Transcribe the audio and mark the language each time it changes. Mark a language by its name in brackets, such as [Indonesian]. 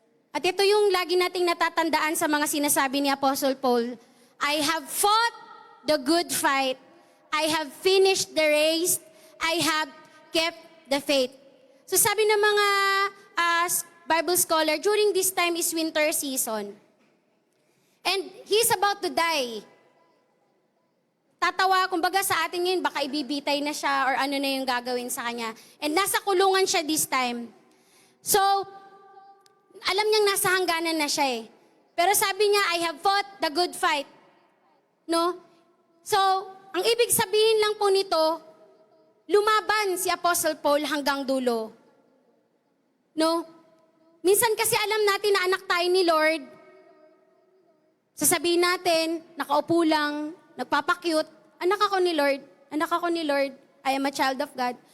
[Filipino] At ito yung lagi nating natatandaan sa mga sinasabi ni Apostle Paul. [English] I have fought the good fight. I have finished the race. I have kept the faith. [Filipino] So sabi ng mga Bible scholar, [English] during this time is winter season. And he's about to die. [Filipino] Tatawa, kumbaga sa atin ngayon, baka ibibitay na siya or ano na yung gagawin sa kanya. And nasa kulungan siya this time. So, alam niyang nasa hangganan na siya eh. Pero sabi niya, [English] I have fought the good fight. [Filipino] No? So, ang ibig sabihin lang po nito, lumaban si Apostle Paul hanggang dulo. No? Minsan kasi alam natin na anak tayo ni Lord. Sasabihin natin, nakaupo lang, nagpapakyut, anak ako ni Lord, anak ako ni Lord, [English] I am a child of God.